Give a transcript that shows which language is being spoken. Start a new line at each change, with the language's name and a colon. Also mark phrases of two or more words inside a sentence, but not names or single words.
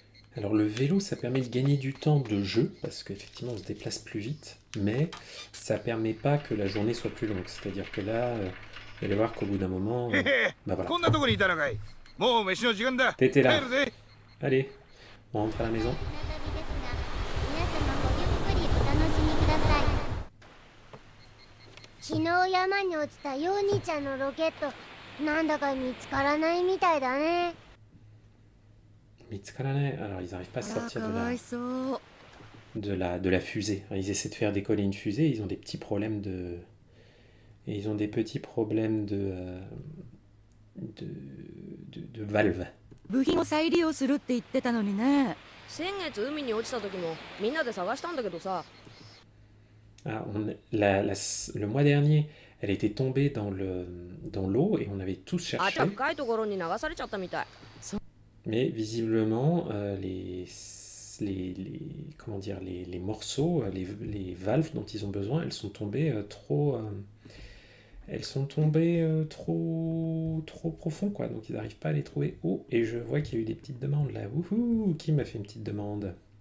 French: Alors le vélo, ça permet de gagner du temps de jeu, parce qu'effectivement on se déplace plus vite, mais ça permet pas que la journée soit plus longue. C'est-à-dire que là, vous allez voir qu'au bout d'un moment, へへ bah voilà,
Japanese: こんなとこにいたのかい。もう飯の時間だ。
French: t'étais
Japanese: 帰
French: là.
Japanese: るぜ。
French: Allez, on rentre à la maison.
Japanese: 皆様ごゆっくりお楽しみください。昨日山に落ちたヨーニーちゃんのロケット、なんだか見つからないみたいだね。
French: Mitsukarane, alors ils n'arrivent pas à あー sortir
Japanese: かわいそう
French: de la fusée. Alors, ils essaient de faire décoller une fusée, ils ont des petits problèmes de... Et ils ont des petits problèmes de valve.
Japanese: 部品を再利用するって言ってたのにね先月海に落ちた時もみんなで探したんだけどさ
French: Ah, le mois dernier, elle était tombée dans l'eau et on avait tous
Japanese: あっち
French: cherché.
Japanese: は深いところに流されちゃったみたい
French: Mais visiblement, comment dire, les morceaux, les valves dont ils ont besoin, elles sont tombées trop profond, quoi. Donc ils n'arrivent pas à les trouver. Oh, et je vois qu'il y a eu des petites demandes là. Wouhou, qui m'a fait une petite demande?